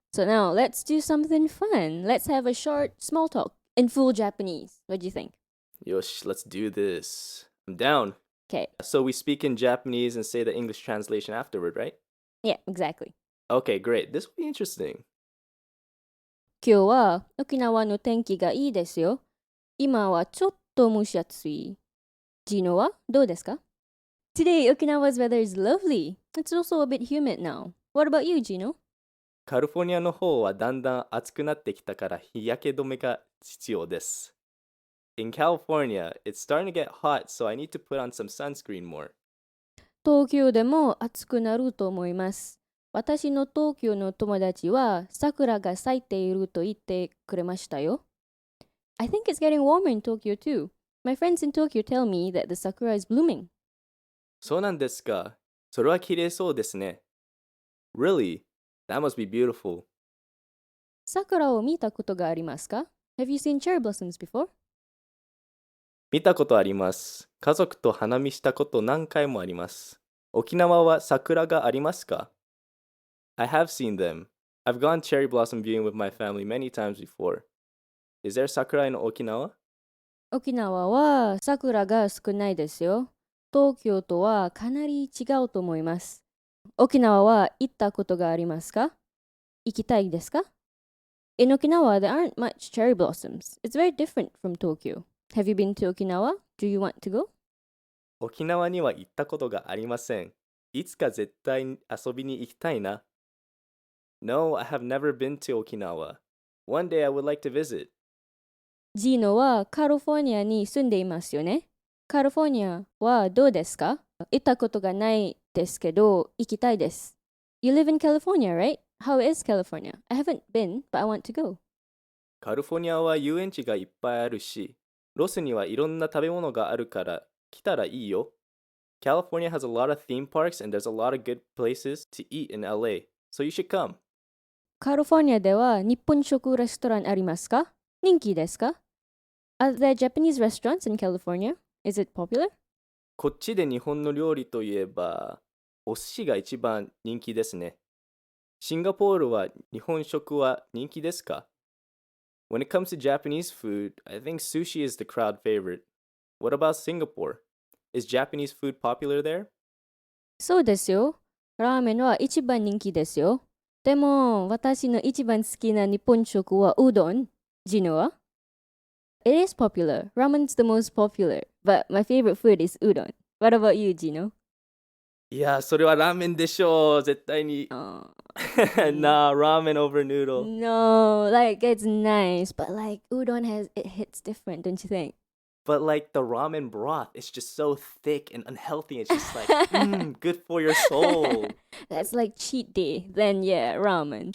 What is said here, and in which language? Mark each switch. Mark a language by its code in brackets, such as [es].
[en] So now let's do something fun. Let's have a short small talk in full Japanese. What do you think? Yosh, let's do this. I'm down. Okay. So we speak in Japanese and say the English translation afterward, right? Yeah, exactly. Okay, great. This will be interesting. [ja] 今日は沖縄の天気がいいですよ。今はちょっと蒸し暑い。 Gino はどうですか? [en] Today, Okinawa's weather is lovely. It's also a bit humid now. What about you, Gino? [ja] カリフォルニアの方はだんだん暑くなってきたから日焼け止めが必要です。 [en] In California, it's starting to get hot, so I need to put on some sunscreen more. [ja] 東京でも暑くなると思います。私の東京の友達は桜が咲いていると言ってくれましたよ。 [en] I think it's getting warmer in Tokyo too. My friends in Tokyo tell me that the sakura is blooming. [ja] そうなんですか。それは綺麗そうですね。 [en] Really? That must be beautiful. [ja] 桜を見たことがありますか? [en] Have you seen cherry blossoms before? [ja] 見たことあります。家族と花見したこと何回もあります。沖縄は桜がありますか? [en] I have seen them. I've gone cherry blossom viewing with my family many times before. Is there sakura in Okinawa? [ja] 沖縄は桜が少ないですよ。東京とはかなり違うと思います。沖縄は行ったことがありますか? 行きたいですか? [en] In Okinawa, there aren't much cherry blossoms. It's very different from Tokyo. Have you been to Okinawa? Do you want to go? [ja] 沖縄には行ったことがありません。いつか絶対に遊びに行きたいな。 [en] No, I have never been to Okinawa. One day I would like to visit. [ja] ジーノはカリフォルニアに住んでいますよね。カリフォルニアはどうですか? 行ったことがないですけど、行きたいです。 [en] You live in California, right? How is California? I haven't been, but I want to go. [ja] カリフォルニアは遊園地がいっぱいあるし、ロスにはいろんな食べ物があるから来たらいいよ。 [en] California has a lot of theme parks and there's a lot of good places to eat in LA, so you should come. [ja] カリフォルニアでは日本食レストランありますか? 人気ですか? [en] Are there Japanese restaurants in California? Is it popular? [ja] こっちで日本の料理といえば、お寿司が一番人気ですね。シンガポールは日本食は人気ですか? [en] When it comes to Japanese food, I think sushi is the crowd favorite. What about Singapore? Is Japanese food popular there? [ja] そうですよ。ラーメンは一番人気ですよ。でも、私の一番好きな日本食はうどん。ジノは? [en] It is popular. Ramen's the most popular. But my favorite food is udon. What about you, Gino? いや、それはラーメンでしょう。絶対に。 Nah, ramen over noodle. No, like it's nice, but like udon it hits different, don't you think? But like the ramen broth, it's just so thick and unhealthy. It's just like, good for your soul. That's like cheat day. Then yeah, ramen. But